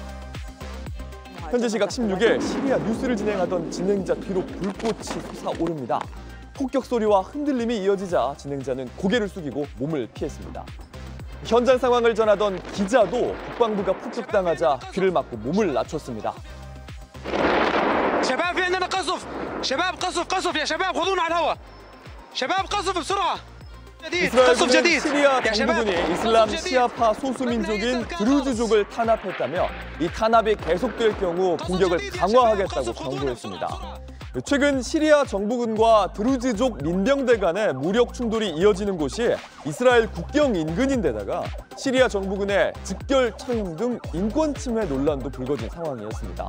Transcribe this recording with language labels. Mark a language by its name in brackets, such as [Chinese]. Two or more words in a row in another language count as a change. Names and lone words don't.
[Korean] 현재 시각 16일 시리아 뉴스를 진행하던 진행자 뒤로 불꽃이 솟아오릅니다. 폭격 소리와 흔들림이 이어지자 진행자는 고개를 숙이고 몸을 피했습니다. 현장 상황을 전하던 기자도 국방부가 폭격당하자 귀를 막고 몸을 낮췄습니다. [Arabic] شباب في عندنا قصف شباب قصف يا شباب خذونا على الهواء شباب قصف بسرعه [Korean] 이스라엘군은 시리아 정부군이 이슬람 시아파 소수민족인 드루즈족을 탄압했다며 이 탄압이 계속될 경우 공격을 강화하겠다고 경고했습니다. 최근 시리아 정부군과 드루즈족 민병대 간의 무력 충돌이 이어지는 곳이 이스라엘 국경 인근인데다가 시리아 정부군의 즉결 처형 등 인권 침해 논란도 불거진 상황이었습니다.